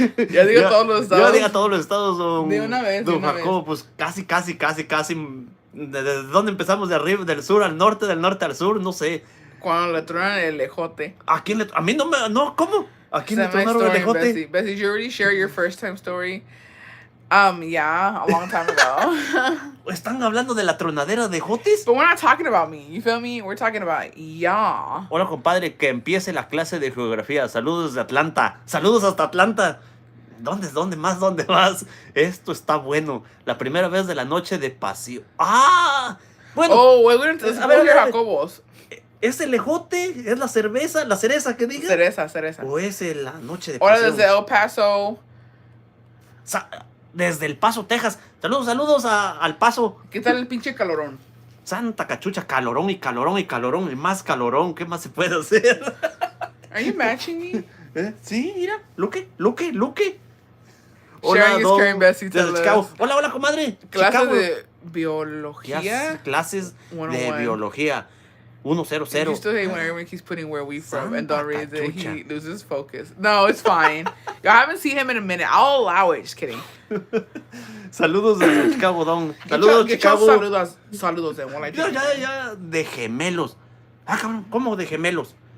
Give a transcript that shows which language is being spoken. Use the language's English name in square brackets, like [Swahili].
[Spanish] Ya digo todos los estados. Yo diga todos los estados, don. De una vez. Don Jacobo, pues casi. ¿De dónde empezamos? ¿De arriba, del sur al norte, del norte al sur? No sé. Cuando le tronan el ejote. ¿A quién le... A mí no, ¿cómo? ¿A quién le tronaron el ejote? [English] Bessie, you already share your first time story? Yeah, a long time ago. [Spanish] ¿Están hablando de la tronadera de ejotes? [English] But we're not talking about me, you feel me? We're talking about ya. [Spanish] Hola, compadre, que empiece la clase de geografía. Saludos de Atlanta. Saludos hasta Atlanta. ¿Dónde más? Esto está bueno. La primera vez de la noche de pasión. ¡Ah! Bueno. [English] Oh, we're going to [Spanish] a ver, Jacobos. ¿Es el ejote? ¿Es la cerveza? ¿La cereza que diga? Cereza. ¿O es la noche de pasión? Ahora desde El Paso. Desde El Paso, Texas. Saludos al Paso. ¿Qué tal el pinche calorón? Santa cachucha, calorón y más calorón. ¿Qué más se puede hacer? [English] Are you matching me? [Spanish] Sí, mira. Luque. [English] Sharing is caring, Bessie. [Spanish] Hola, comadre. Clases de biología. Clases de biología. 100. [English] I used to hate when everyone keeps putting where we from and don't read it. He loses focus. No, it's fine. I haven't seen him in a minute. I'll allow it. Just kidding. [Spanish] Saludos desde Chicago, don. Saludos, Chicago. Saludos de one. Ya, de gemelos. Ah, cabrón, ¿cómo de gemelos?